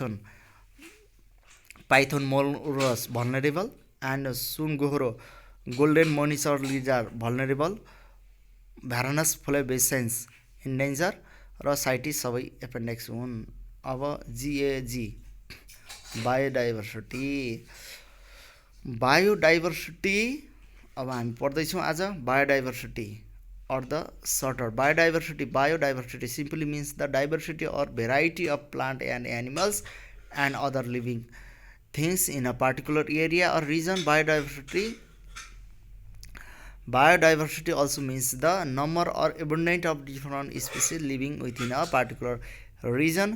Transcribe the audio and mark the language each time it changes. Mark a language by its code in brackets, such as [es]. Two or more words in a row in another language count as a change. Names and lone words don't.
[en] Python molurus vulnerable and [ne] सुनगोहरो [en] golden monitor lizard vulnerable Varanus flavescens endangered [ne] र साइटिस सबै एपेन्डिक्स हुन्। अब GAG बायोडाइभर्सिटी अब हामी पढ्दै छौं आज बायोडाइभर्सिटी [en] or the shorter biodiversity simply means the diversity or variety of plant and animals and other living things in a particular area or region. Biodiversity also means the number or abundance of different species living within a particular region.